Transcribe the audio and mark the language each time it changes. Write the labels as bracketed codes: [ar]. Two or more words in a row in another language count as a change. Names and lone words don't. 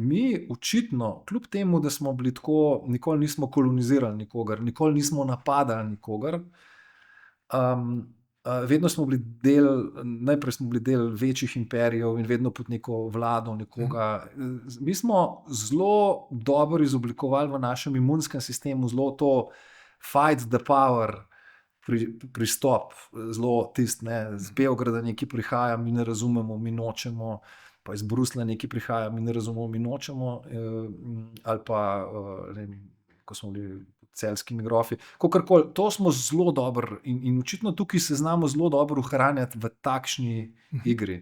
[sl] Mi očitno, kljub temu, da smo bili tako, nikoli nismo kolonizirali nikogar, nikoli nismo napadali nikogar, vedno smo bili najprej smo bili del večjih imperijev in vedno pod neko vlado nekoga. Mi smo zelo dobro izoblikovali v našem imunskem sistemu zelo [en] to fight the power [sl] pristop, zelo tist, ne, z Beograda nekaj prihaja, mi ne razumemo, mi nočemo, pa iz Bruslja nekaj prihaja, mi ne razumemo, mi nočemo, ali pa, ko smo bili celjskimi grofi. Kakorkoli, to smo zelo dobro in očitno tukaj se znamo zelo dobro ohranjati v takšni igri.